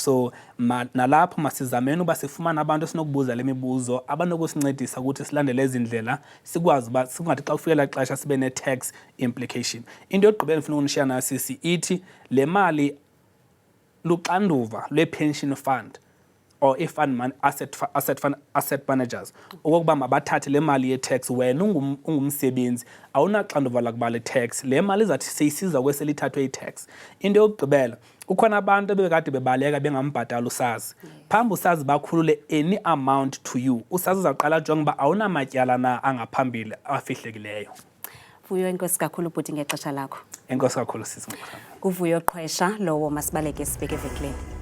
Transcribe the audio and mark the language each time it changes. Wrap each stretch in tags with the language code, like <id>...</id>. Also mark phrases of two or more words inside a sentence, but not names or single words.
<xh>So nalapho masizameni uba sifumane abantu esinokubuza le mibuzo abanokusincedisa ukuthi silandele ezi ndlela sikwazi uba singathi xa kufikela ixesha sibe ne-</xh> <en>tax implication.</en> <xh>Into yokugqibela ndifuna ukunishiya nayo sisi ithi le mali luxanduva lwe-</xh> <en>pension fund or i-fund asset managers</en> <xh>okokuba mabathathe le mali ye-tax. Wena ungumsebenzi awunaxanduva lakuba le tax, le mali izathi seyisiza kwesele ithathwe i-tax. Into yokugqibela ukhona abantu ebekade bebaleka bengambhatala usazi. Phambi usazi bakhulule</xh> <en>any amount to you.</en> <xh>Usazi uzawuqala ajonge uba awunamatyala na angaphambili afihlekileyo. Vuyo enkosi kakhulu bhuti ngexesha lakho. Enkosi kakhulu sisi. Kuvuyo Qhwesha lowo masibaleke sibheke evenkileni.</xh>